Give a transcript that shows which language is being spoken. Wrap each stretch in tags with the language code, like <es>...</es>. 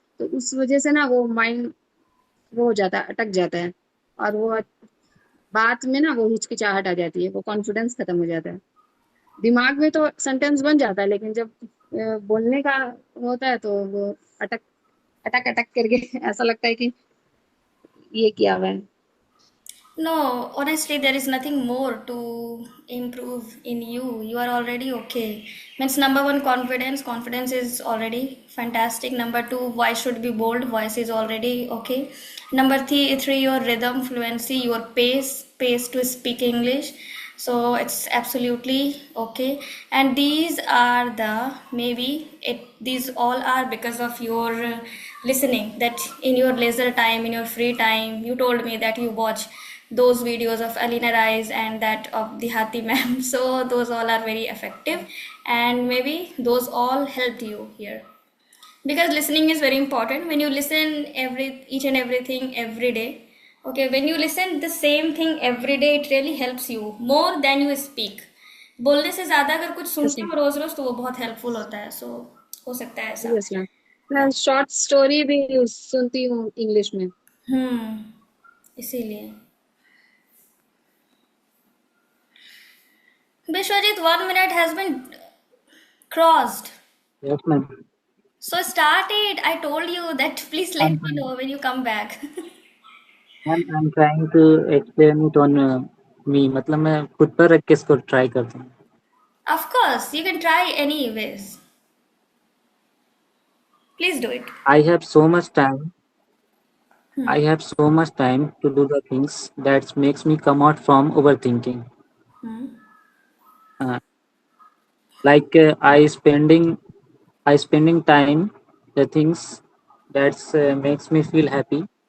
<hi>तो उस वजह से ना वो माइंड वो हो जाता है, अटक जाता है, और वो बात में ना वो हिचकिचाहट आ जाती है, वो कॉन्फिडेंस खत्म हो जाता है। दिमाग में तो सेंटेंस बन जाता है, लेकिन जब बोलने का होता है तो वो अटक अटक अटक करके ऐसा लगता है कि ये क्या हुआ है।</hi> <en>No, honestly, there is nothing more to improve in you. You are already okay. Means number one, confidence. Confidence is already fantastic. Number two, voice should be bold. Voice is already okay. Number three, your rhythm, fluency, your pace to speak English. So it's absolutely okay. And these are the maybe it. These all are because of your listening. That in your leisure time, in your free time, you told me that you watch those videos of Alina Rise and that of the Hati ma'am. So those all are very effective, and maybe those all helped you here because listening is very important. When you listen each and everything every day, okay, when you listen the same thing every day, it really helps you more than you speak.</en> <hi>बोलने से ज्यादा अगर कुछ</hi> <en>yes</en> <hi>सुनते</hi> <en>Ma'am.</en> <hi>हो रोज रोज तो वो बहुत हेल्पफुल होता है. सो हो सकता है ऐसा.</hi> <en>Yes ma'am.</en> <hi>मैं शॉर्ट स्टोरी भी सुनती हूँ इंग्लिश में। हम्म. इसीलिए.</hi> <en>Bishwajit, 1 minute has been crossed. Yes, ma'am. So start it. I told you that please let I'm me trying. know when you come back. I'm trying to explain it on me.</en> <hi>मतलब मैं खुद पर रख के इसको try करता हूँ.</hi> <en>Of course, you can try anyways. Please do it. I have so much time. I have so much time to do the things that makes me come out from overthinking. Uh, like I spending time the things that makes me feel happy.</en>